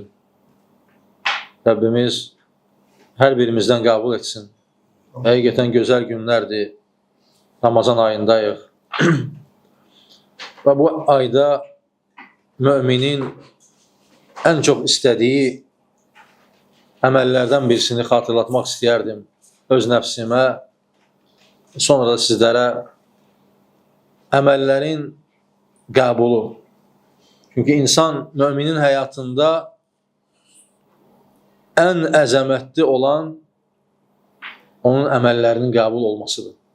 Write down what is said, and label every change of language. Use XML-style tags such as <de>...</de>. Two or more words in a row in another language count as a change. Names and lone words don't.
<tr>Rabbimiz her birimizden kabul etsin. Həqiqətən güzel günlerdir. Ramazan ayındayıq. Ve bu ayda müminin en çok istediği</tr> <az>əməllərdən birisini xatırlatmaq istəyərdim. Öz nəfsimə, sonra da sizlərə əməllərin qəbulu. Çünkü insan müminin</az> <tr>hayatında en</tr> <az>əzəmətli olan onun əməllərinin qəbul olmasıdır.</az>